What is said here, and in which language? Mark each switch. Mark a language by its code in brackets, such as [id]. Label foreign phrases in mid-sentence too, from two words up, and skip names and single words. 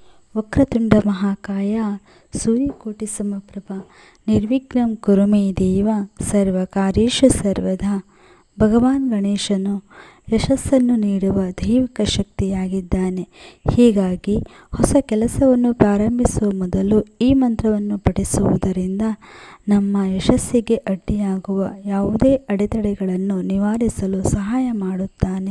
[sa] ವಕ್ರತುಂಡ ಮಹಾಕಾಯ ಸೂರ್ಯಕೋಟಿ ಸಮಪ್ರಭ ನಿರ್ವಿಘ್ನಂ ಕುರು ಮೇ ದೇವ ಸರ್ವಕಾರ್ಯೇಷು ಸರ್ವದಾ. [kn] ಭಗವಾನ್ ಗಣೇಶನು ಯಶಸ್ಸನ್ನು ನೀಡುವ ದೈವಿಕ ಶಕ್ತಿಯಾಗಿದ್ದಾನೆ. ಹೀಗಾಗಿ ಹೊಸ ಕೆಲಸವನ್ನು ಪ್ರಾರಂಭಿಸುವ ಮೊದಲು ಈ ಮಂತ್ರವನ್ನು ಪಠಿಸುವುದರಿಂದ ನಮ್ಮ ಯಶಸ್ಸಿಗೆ ಅಡ್ಡಿಯಾಗುವ ಯಾವುದೇ ಅಡೆತಡೆಗಳನ್ನು ನಿವಾರಿಸಲು ಸಹಾಯ ಮಾಡುತ್ತಾನೆ.